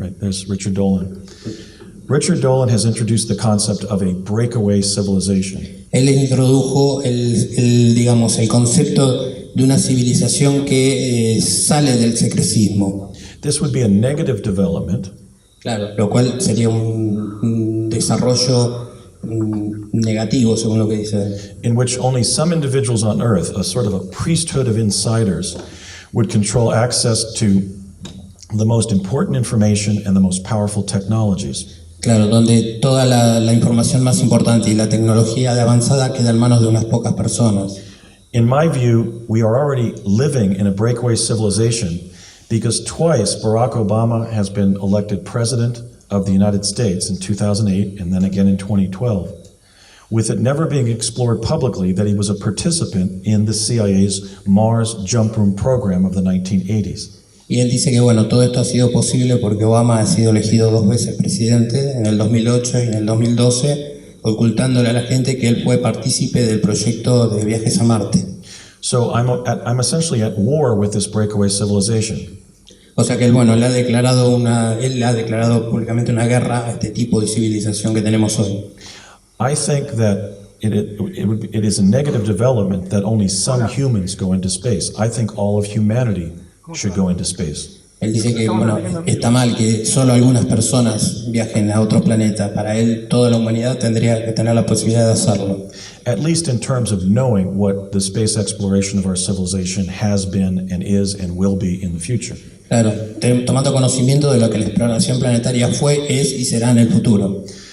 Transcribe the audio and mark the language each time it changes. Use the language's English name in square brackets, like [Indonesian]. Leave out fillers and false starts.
[English] There's Richard Dolan. Richard Dolan has introduced the concept of a breakaway civilization. [Spanish] Él introdujo el concepto de una civilización que sale del secrecismo. [English] This would be a negative development. [Spanish] Claro, lo cual sería un desarrollo negativo, según lo que dice él. [English] In which only some individuals on Earth, a sort of a priesthood of insiders, would control access to the most important information and the most powerful technologies. [Spanish] Claro, donde toda la información más importante y la tecnología de avanzada queda en manos de unas pocas personas. [English] In my view, we are already living in a breakaway civilization because twice Barack Obama has been elected president of the United States in 2008 and then again in 2012, with it never being explored publicly that he was a participant in the CIA's Mars Jump Room program of the 1980s. [Spanish] Y él dice que todo esto ha sido posible porque Obama ha sido elegido 2 veces presidente, en el 2008 y en el 2012, ocultándole a la gente que él fue partícipe del proyecto de viajes a Marte. [English] So I'm essentially at war with this breakaway civilization. [Spanish] O sea que él le ha declarado públicamente una guerra a este tipo de civilización que tenemos hoy. [English] I think that it is a negative development that only some humans go into space. I think all of humanity should go into space. [Spanish] Él dice que, bueno, está mal que solo algunas personas viajen a otro planeta. Para él, toda la humanidad tendría que tener la posibilidad de hacerlo. [English] At least in terms of knowing what the space exploration of our civilization has been and is and will be in the future. [Spanish] Claro, tomando conocimiento de lo que la exploración planetaria fue, es y será en el futuro.